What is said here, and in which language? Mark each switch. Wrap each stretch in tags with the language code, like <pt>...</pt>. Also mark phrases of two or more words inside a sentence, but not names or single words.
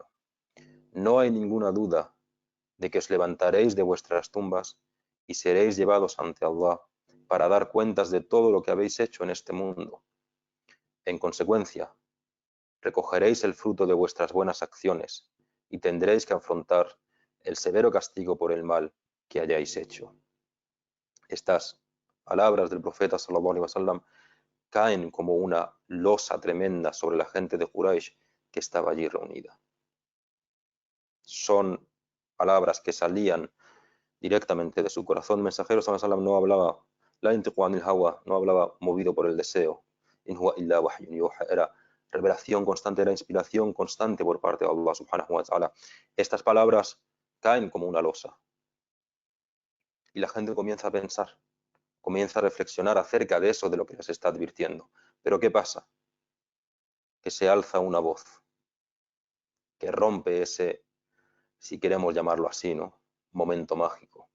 <es>No hay ninguna duda de que os levantaréis de vuestras tumbas y seréis llevados ante Allah para dar cuentas de todo lo que habéis hecho en este mundo. En consecuencia, recogeréis el fruto de vuestras buenas acciones y tendréis que afrontar el severo castigo por el mal que hayáis hecho. Estas palabras del profeta</es> <ar>صلى الله عليه وسلم</ar> <es>caen como una losa tremenda sobre la gente de Quraysh que estaba allí reunida. Son palabras que salían directamente de su corazón. El mensajero</es> <ar>صلى الله عليه وسلم</ar> <es>no hablaba</es> <ar>لا ينطق عن الهوى,</ar> <es>no hablaba movido por el deseo.</es> <ar>إن هو إلا وحي يوحى,</ar> <es>era revelación constante, era inspiración constante por parte de Allah</es> <ar>سبحانه وتعالى.</ar> <es>Estas palabras caen como una losa y la gente comienza a pensar, comienza a reflexionar acerca de eso, de lo que les está advirtiendo. Pero ¿qué pasa? Que se alza una voz que rompe ese, si queremos llamarlo así, ¿no?, momento mágico.</es>